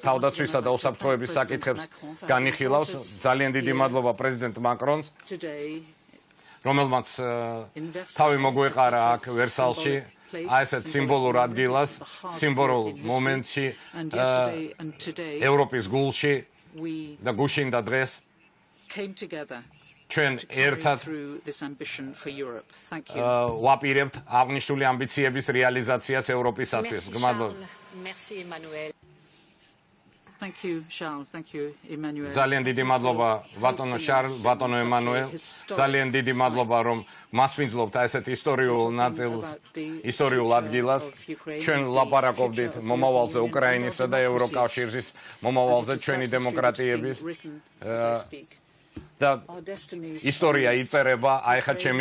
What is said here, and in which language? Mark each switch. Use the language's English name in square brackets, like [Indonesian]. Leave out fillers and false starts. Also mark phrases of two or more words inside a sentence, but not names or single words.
[Georgian] თავდაცვისა და უსაფრთხოების საკითხებს განიხილავს ძალიან დიდი მადლობა პრეზიდენტ მაკრონს რომელმაც თავი მოგვეყარა აქ ვერსალში აი ესეთ სიმბოლურ ადგილას, სიმბოლურ მომენტში, ევროპის გულში და გუშინდა დღეს ჩვენ ერთად ვაპირებთ აღნიშნული ამბიციების რეალიზაციას ევროპისათვის. გმადლობთ. [English] Thank you, Charles. Thank you, Emmanuel. [Georgian] ძალიან დიდი მადლობა ბატონო შარლ, ბატონო ემანუელ. ძალიან დიდი მადლობა რომ მასპინძლობთ ესეთ ისტორიულ ნაწილს, ისტორიულ ადგილას. ჩვენ ლაპარაკობდით მომავალზე უკრაინისა და ევროკავშირის მომავალზე ჩვენი დემოკრატიების და ისტორია იწერება აი ხა ჩემი